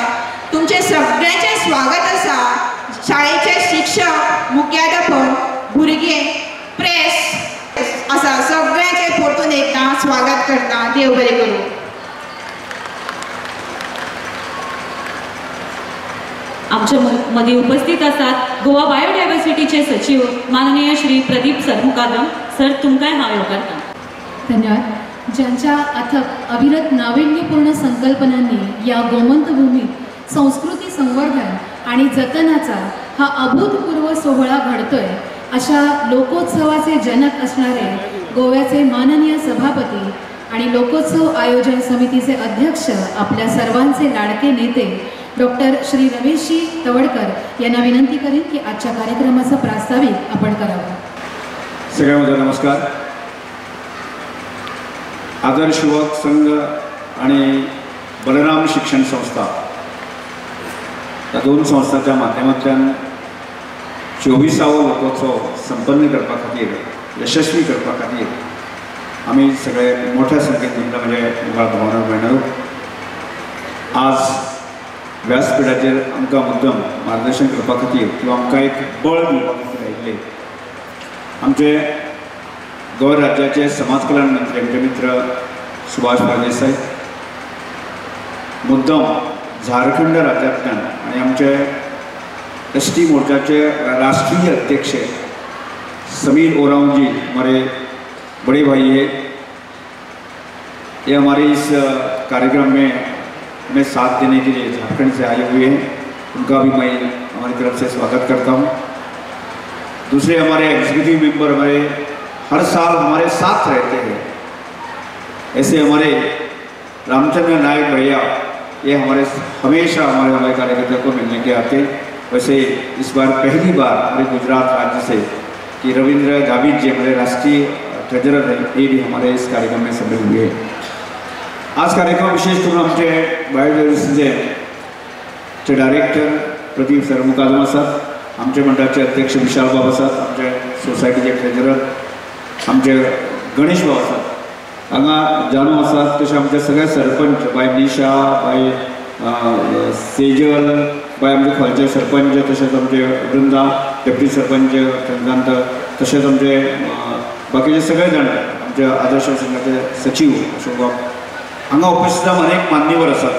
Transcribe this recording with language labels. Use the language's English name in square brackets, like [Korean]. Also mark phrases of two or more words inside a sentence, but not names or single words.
[Konkani] तुमचे सगळ्यांचे स्वागत आसा. शाळेचे शिक्षक, मुख्याध्यापक, भुरगे, प्रेस आसा सगळ्यांचे परतून एकदां स्वागत करता. देव बरें करूं. [Marathi] आमच्या मध्ये उपस्थित असतात गोवा बायोडायवर्सिटीचे सचिव माननीय श्री प्रदीप सरमुकादम सर. [Konkani] तुमकांय हांव येवकारता. धन्यवाद. [Marathi] ज्यांच्या अथक अविरत नाविन्यपूर्ण संकल्पनांनी या गोमंत भूमीत संस्कृती संवर्धन आणि जतनाचा हा अभूतपूर्व सोहळा घडतोय अशा लोकोत्सवाचे जनक असणारे गोव्याचे माननीय सभापती आणि लोकोत्सव आयोजन समितीचे अध्यक्ष आपल्या सर्वांचे लाडके नेते डॉक्टर श्री रमेशजी तवडकर यांना विनंती करेन की आजच्या कार्यक्रमाचा प्रास्ताविक आपण करावा. सगळ्यांना नमस्कार. [Konkani] आदर्श युवक संघ आणि बलराम शिक्षण संस्था या दोन संस्थांच्या माध्यमांतल्यान 24वो लोकोत्सव संपन्न करपा खातीर यशस्वी करपा खातीर आमी सगळे मोठ्या संख्येन तुमकां म्हणजे मुखार पावोवंक मेळना. आज व्यासपीठाचेर आमकां मुद्दम मार्गदर्शन करपा खातीर किंवा आमकां एक बळ दिवपा खातीर आयिल्ले आमचे गोंय राज्याचे समाज कल्याण मंत्री आमचे मित्र सुभाष फळदेसाय, मुद्दम झारखंड राज्यांतल्यान आनी आमचे ST मोर्चाचे राष्ट्रीय अध्यक्ष समीर ओराम जी [Hindi] हमारे बड़े भाई है, ये हमारे इस कार्यक्रम में हमें साथ देने के लिए झारखंड से आए हुए हैं, उनका भी मैं हमारी तरफ से स्वागत करता हूँ। दूसरे हमारे [English] executive member [Hindi] हमारे हर साल हमारे साथ रहते हैं, ऐसे हमारे रामचंद्र नायक भैया, ये हमारे हमेशा हमारे कार्यकर्ता को मिलने के आते। वैसे इस बार पहली बार हमारे गुजरात राज्य से कि रविंद्र गावित जी हमारे राष्ट्रीय ट्रेजरर हैं, ये भी हमारे इस कार्यक्रम में सम्मिलित हुए हैं। [Konkani] आज कार्यक्रम विशेष करून आमचे बायोडायव्हर्सिटीचे डायरेक्टर प्रदीप सर मुकादम आसात, आमचे मंडळाचे अध्यक्ष विशाल बाब आसात, आमचे सोसायटीचे ट्रेजरर आमचे गणेश बाब आसात, हांगा जानू आसात, तशें आमचे सगळे सरपंच बाय निशा, बाय सेजल, बाय आमचे खोलचे सरपंच, तशेंच आमचे वृंदा डेप्युटी सरपंच चंद्रकांत, तशेंच आमचे बाकीचे सगळे जाण आमचे आदर्श संघाचे सचिव अशोक बाब, हांगा उपस्थित अनेक मान्यवर आसात।